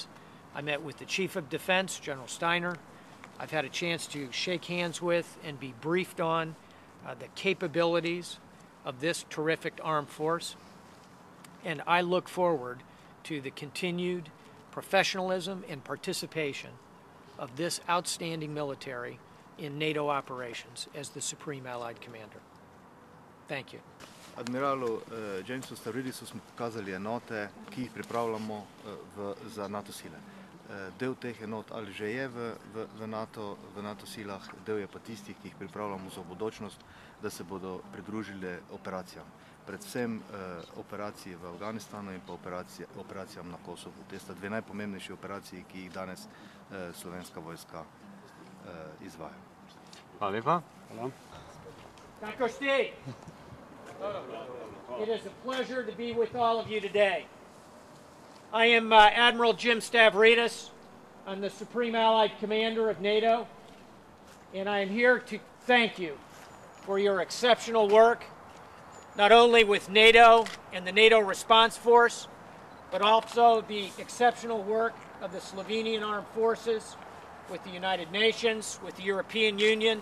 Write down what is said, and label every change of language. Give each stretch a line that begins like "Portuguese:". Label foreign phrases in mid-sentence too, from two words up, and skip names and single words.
English: I met with the Chief of Defense, General Steiner. I've had a chance to shake hands with and be briefed on the capabilities of this terrific armed force. And I look forward to the continued professionalism and participation of this outstanding military in NATO operations as the Supreme Allied Commander. Thank you.
Slovenian: Admiralu Jamesu Stavridisu smo pokazali enote, ki jih pripravljamo za NATO sile. Del teh enot ali že je v NATO silah, del je pa tistih, ki jih pripravljamo za bodočnost, da se bodo pridružili operacijam. Predvsem operaciji v Afganistanu in pa operacijam na Kosovu. Te sta dve najpomembnejši operaciji, ki jih danes Slovenska vojska izvaja. Hvala lepa.
English: It is a pleasure to be with all of you today. I am Admiral Jim Stavridis. I'm the Supreme Allied Commander of NATO, and I am here to thank you for your exceptional work, not only with NATO and the NATO Response Force, but also the exceptional work of the Slovenian Armed Forces, with the United Nations, with the European Union.